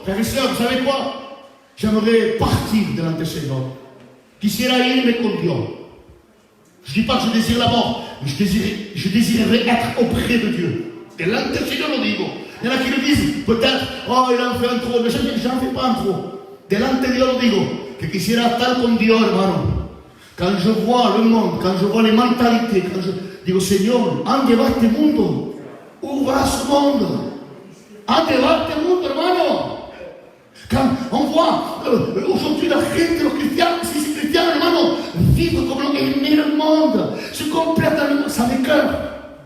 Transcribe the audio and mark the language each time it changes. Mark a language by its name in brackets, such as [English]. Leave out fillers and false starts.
[French] Frères et sœurs, vous savez quoi? J'aimerais partir [Spanish] delante del [French] Seigneur. [Spanish] Quisiera irme con [French] Dieu. Je ne dis pas que je désire la mort, mais je désirerais être auprès de Dieu. [Spanish] Delante del [French] Seigneur, [Spanish] lo digo. [French] Il y en a qui le disent, peut-être, oh, il en fait un trop, mais j'en fais pas un trop. [Spanish] Delante de Dios lo digo, que quisiera estar con Dios, hermano. [French] Quand je vois le monde, quand je vois les mentalités, quand je digo, Seigneur, [Spanish] ande va este mundo, [French] où va ce monde? [Spanish] Ande va este mundo, hermano. [French] Quand on voit aujourd'hui [Spanish] la gente, los cristianos, si cristianos, hermano, [French] vivre comme aimer le monde, se complaire dans le monde, ça m'écoeure.